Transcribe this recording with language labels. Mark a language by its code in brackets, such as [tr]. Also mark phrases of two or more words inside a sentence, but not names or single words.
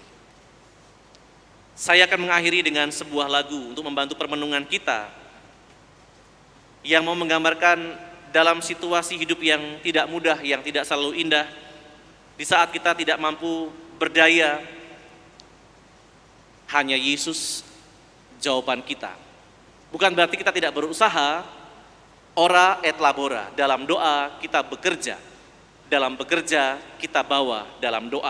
[id] Saya akan mengakhiri dengan sebuah lagu untuk membantu permenungan kita, yang mau menggambarkan dalam situasi hidup yang tidak mudah, yang tidak selalu indah, di saat kita tidak mampu berdaya, hanya Yesus jawaban kita. Bukan berarti kita tidak berusaha, [la] ora et labora, [id] dalam doa kita bekerja, dalam bekerja kita bawa dalam doa.